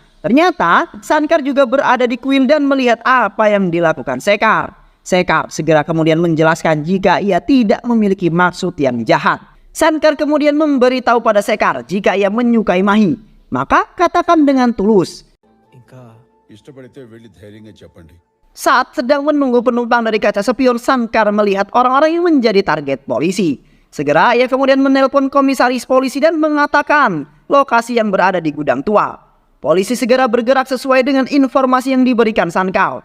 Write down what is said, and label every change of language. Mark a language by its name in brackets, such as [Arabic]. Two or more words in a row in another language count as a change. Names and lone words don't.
[Indonesian] Ternyata Sankar juga berada di kuil dan melihat apa yang dilakukan Sekar. Sekar segera kemudian menjelaskan jika ia tidak memiliki maksud yang jahat. Sankar kemudian memberitahu pada Sekar jika ia menyukai Mahi, maka katakan dengan tulus. [Telugu] ఇష్టపడితే వెళ్ళి ధైర్యంగా చెప్పండి. [Indonesian] Saat sedang menunggu penumpang dari kaca spion, Sankar melihat orang-orang yang menjadi target polisi. Segera ia kemudian menelpon komisaris polisi dan mengatakan lokasi yang berada di gudang tua. Polisi segera bergerak sesuai dengan informasi yang diberikan Sankar.